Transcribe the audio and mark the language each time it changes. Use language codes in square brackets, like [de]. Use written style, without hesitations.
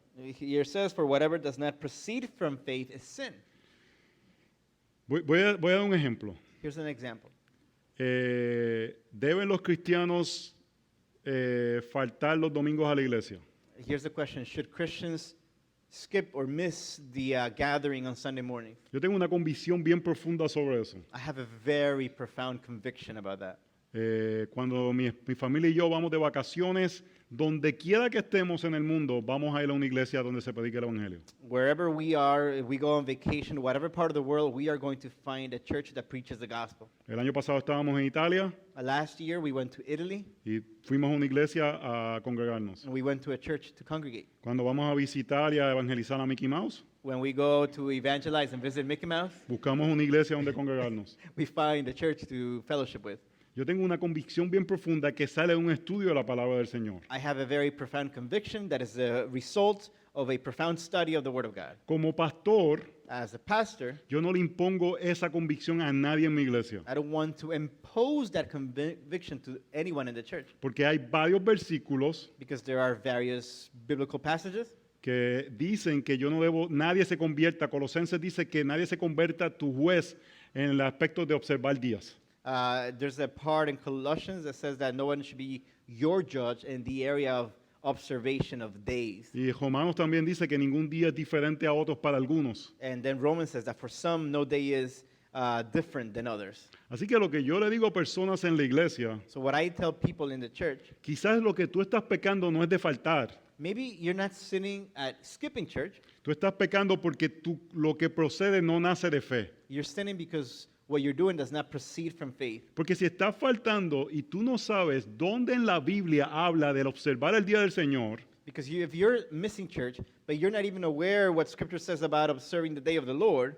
[en] Here it says, "For whatever does not proceed from faith is sin." [es] Voy a dar un ejemplo. [en] Here's an example. [es] ¿Deben los cristianos faltar los domingos a la iglesia? [en] Here's the question: should Christians skip or miss the gathering on Sunday morning? [es] Yo tengo una convicción bien profunda sobre eso. [en] I have a very profound conviction about that. [es] Cuando mi familia y yo vamos de vacaciones, donde quiera que estemos en el mundo, vamos a ir a una iglesia donde se predique el evangelio. [en] Wherever we are, if we go on vacation, whatever part of the world, we are going to find a church that preaches the gospel. [es] El año pasado estábamos en Italia [en] Last year, we went to Italy, [es] y fuimos a una iglesia a congregarnos. [en] and we went to a church to congregate. [es] Cuando vamos a visitar y a evangelizar a Mickey Mouse, [en] When we go to evangelize and visit Mickey Mouse, [es] buscamos una iglesia donde congregarnos. [en] we find a church to fellowship with. [es] Yo tengo una convicción bien profunda que sale de un estudio de la palabra del Señor. [en] I have a very profound conviction that is the result of a profound study of the Word of God. [es] Como pastor, [en] As a pastor, [es] yo no le impongo esa convicción a nadie en mi iglesia, [en] I don't want to impose that conviction to anyone in the church [es] porque hay varios versículos [en] because there are various biblical passages [es] que dicen que yo no debo, nadie se convierta. Colosenses dice que nadie se convierta tu juez en el aspecto de observar días. [en] There's a part in Colossians that says that no one should be your judge in the area of observation of days. [es] Y Romanos también dice que ningún día es diferente a otros para algunos. [en] And then Romans says that for some, no day is different than others. [es] Así que lo que yo le digo a personas en la iglesia, [en] So what I tell people in the church, [es] quizás lo que tú estás pecando no es de faltar. [en] maybe you're not sinning at skipping church. [es] Tú estás pecando porque lo que procede no nace de fe. [en] You're sinning because what you're doing does not proceed from faith. [es] Porque si estás faltando y tú no sabes dónde en la Biblia habla del observar el día del Señor, [en] Because if you're missing church, but you're not even aware what Scripture says about observing the day of the Lord,